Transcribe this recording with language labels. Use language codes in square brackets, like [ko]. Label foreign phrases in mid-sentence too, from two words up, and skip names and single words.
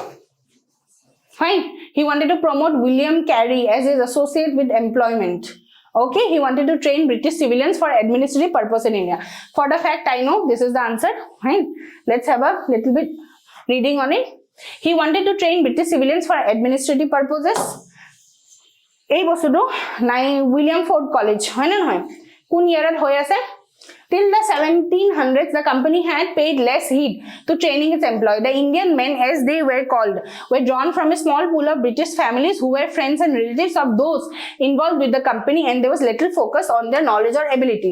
[en] fine he wanted to promote William Carey as his associate with employment okay he wanted to train British civilians for administrative purpose in India for the fact I know this is the answer fine let's have a little bit reading on it he wanted to train British civilians for administrative purposes [as] এই বস্তুটো নাই William Ford College হয় নে নহয় কোন ইয়েৰত হৈ আছে [en] till the 1700s the company had paid less heed to training its employees. The Indian men as they were called were drawn from a small pool of British families who were friends and relatives of those involved with the company and there was little focus on their knowledge or abilities.